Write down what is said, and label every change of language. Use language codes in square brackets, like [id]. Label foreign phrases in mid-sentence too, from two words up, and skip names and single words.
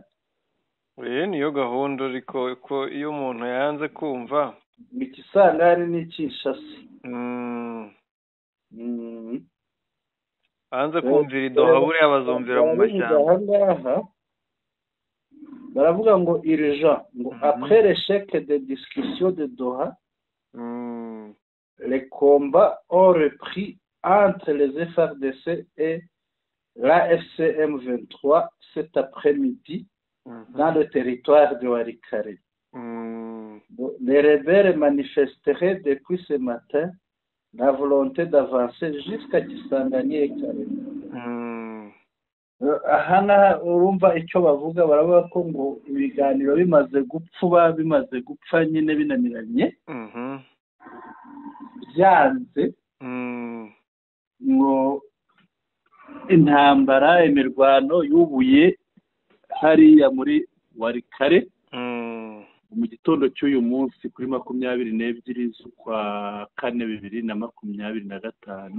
[rw] Niyo gahunda, ariko ko iyo umuntu yanze kumva Ikisangani ni Kinshasa. Hanze kumvira idoha buriya bazumvira mu mashyamba. Baravuga ngo [fr] urgent, ngo après l'échec des discussions de Doha, les combats ont repris entre les FARDC et la FCM 23 cet après-midi dans le territoire de Walikale. Les rebelles manifesteraient depuis ce matin la volonté d'avancer jusqu'à Kisangani et Kalemi. [rw] Aha urumva icyo bavuga, baravuga ko ngo ibiganiro bimaze gupfa nyine binaniranye, byanze ngo intambara, imirwano yubuye hariya muri Walikale mu gitondo cy'uyu munsi kuri 22 z'ukwa 4 2025.